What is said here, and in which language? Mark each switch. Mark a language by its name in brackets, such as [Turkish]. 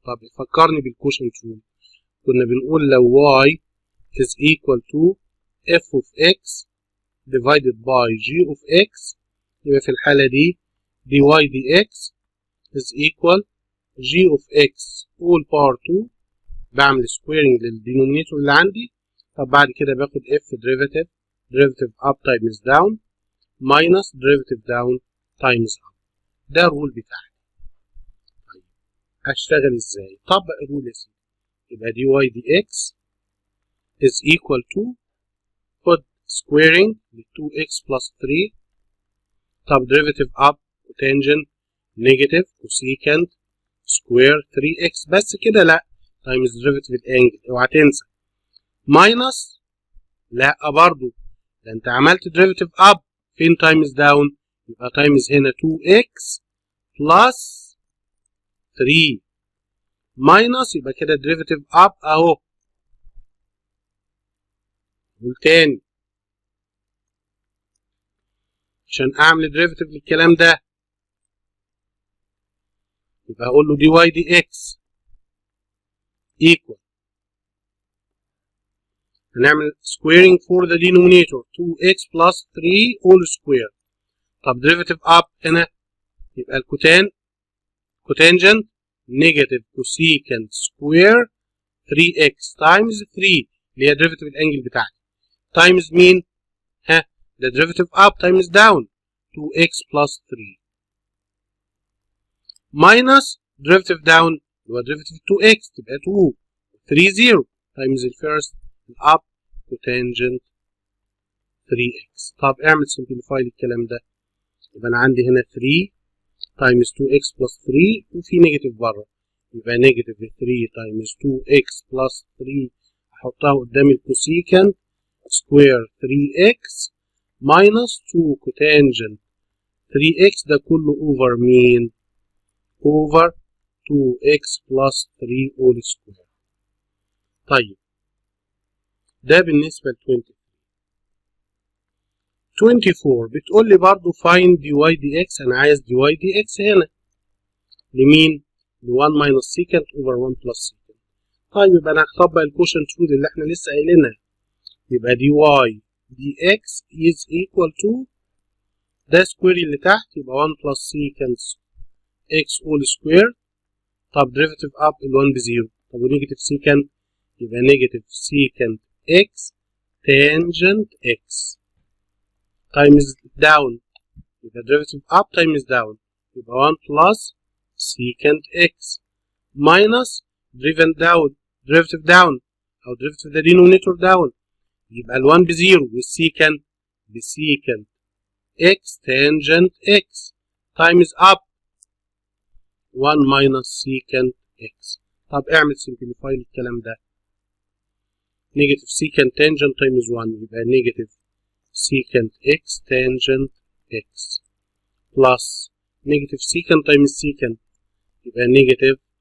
[Arabic] طب فكرني بالquotient rule. كنا بنقول لو y is equal to f of x divided by g of x يبقى في الحالة دي dy dx is equal g of x all power 2 بعمل squaring للدينومينيتور اللي عندي. [English] طب بعد كده باخد f derivative up times down minus derivative down times up. [Arabic] ده الرول بتاعي. طيب هشتغل ازاي؟ طبق الرول يا سيدي. [English] يبقى dy dx is equal to خد squaring ل 2x plus 3. طب derivative up cotangent negative cosecant square 3x بس كده. [Arabic] لا times derivative الانجل اوعى تنسى minus لا برضو ده انت عملت derivative up فين times down يبقى times هنا 2x plus 3 minus يبقى كده derivative up اهو. والتاني عشان اعمل [English] derivative للكلام ده يبقى اقول له dy dx equal هنعمل squaring for the denominator 2x plus 3 all square. [Arabic] طب derivative up هنا يبقى cotangent negative cosecant square 3x times 3 اللي هي derivative الانجل بتاعتي times مين؟ ده derivative up times down 2x plus 3 minus derivative down اللي هو derivative 2x تبقى 2 3 0 times الفيرست up cotangent 3x. طب اعمل simplify للكلام ده يبقى انا عندي هنا 3 times 2x plus 3 وفي نيجاتيف بره يبقى نيجاتيف 3 times 2x plus 3 احطها قدام الكوسيكانت سكوير 3x minus 2 cotangent [English] 3x ده كله over مين؟ over 2x plus 3 all square. [Arabic] طيب ده بالنسبة ل 20. 24 بتقول لي برضه find dy dx. [English] أنا عايز dy dx هنا لمين؟ ل 1 minus secant over 1 plus secant. [Arabic] طيب يبقى أنا هطبق الكوشنت رول اللي إحنا لسه قايلينها. [English] يبقى dy dx is equal to ده square اللي تحت يبقى 1 plus secant x all square. [Arabic] طب derivative up ال 1 بزيرو. [English] طب ونيجاتيف secant يبقى negative secant x tangent x times down يبقى derivative up times down يبقى 1 plus secant x minus derivative down أو derivative the denominator down يبقى ال 1 بزيرو والسيكant بسيكant x tangent x times up 1 minus secant x. [Arabic] طب اعمل simplify للكلام ده. [English] negative secant tangent times 1 يبقى negative secant x tangent x plus negative secant times secant يبقى negative